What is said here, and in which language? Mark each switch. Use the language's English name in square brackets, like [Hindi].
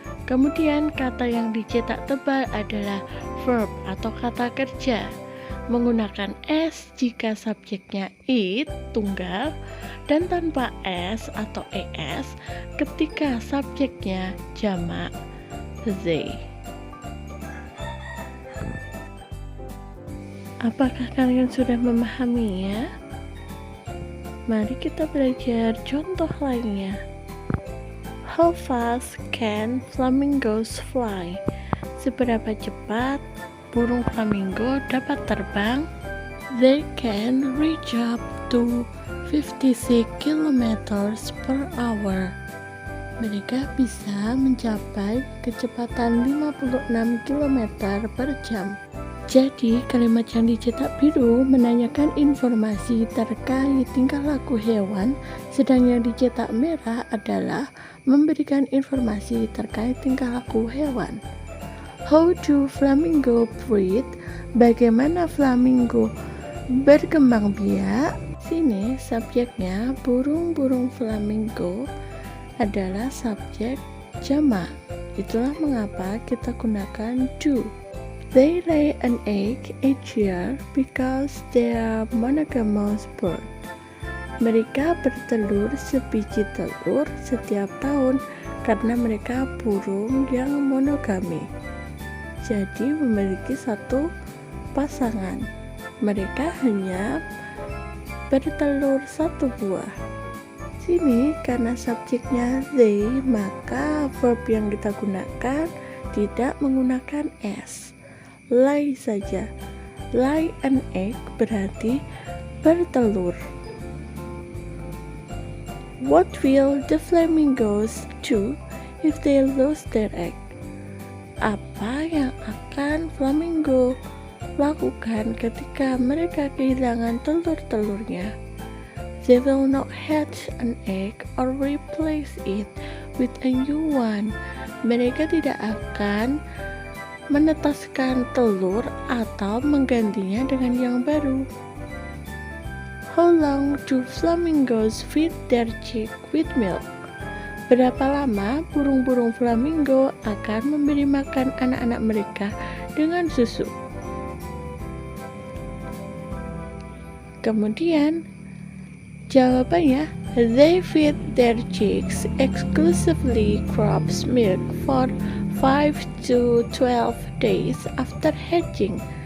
[Indonesian] Kemudian kata yang dicetak tebal adalah verb atau kata kerja, menggunakan s jika subjeknya it tunggal dan tanpa s atau es ketika subjeknya jamak they. Apakah kalian sudah memahaminya? Mari kita belajar contoh lainnya. [English] How fast can flamingos fly? [Indonesian] Seberapa cepat burung flamingo dapat terbang? [English] They can reach up to 56 kilometers per hour. [Indonesian] Mereka bisa mencapai kecepatan 56 km per jam. Jadi, kalimat yang dicetak biru menanyakan informasi terkait tingkah laku hewan, sedang yang dicetak merah adalah memberikan informasi terkait tingkah laku hewan. [English] How do flamingo breed? [Indonesian] Bagaimana flamingo berkembang biak? Sini subjeknya burung-burung flamingo adalah subjek jamak. Itulah mengapa kita gunakan do. [English] They lay an egg each year because they are monogamous bird. [Indonesian] Mereka bertelur sebiji telur setiap tahun karena mereka burung yang monogami. Jadi memiliki satu pasangan. Mereka hanya bertelur satu buah. Sini karena subjeknya they, maka verb yang kita gunakan tidak menggunakan s. Lay saja. Lay an egg berarti bertelur. [English] What will the flamingos do if they lose their egg? [Indonesian] Apa yang akan flamingo lakukan ketika mereka kehilangan telur-telurnya? [English] They will not hatch an egg or replace it with a new one. [Indonesian] Mereka tidak akan menetaskan telur atau menggantinya dengan yang baru. [English] How long do flamingos feed their chick with milk? [Indonesian] Berapa lama burung-burung flamingo akan memberi makan anak-anak mereka dengan susu? Kemudian jawabannya, [English] they feed their chicks exclusively crow's milk for 5 to 12 days after hatching.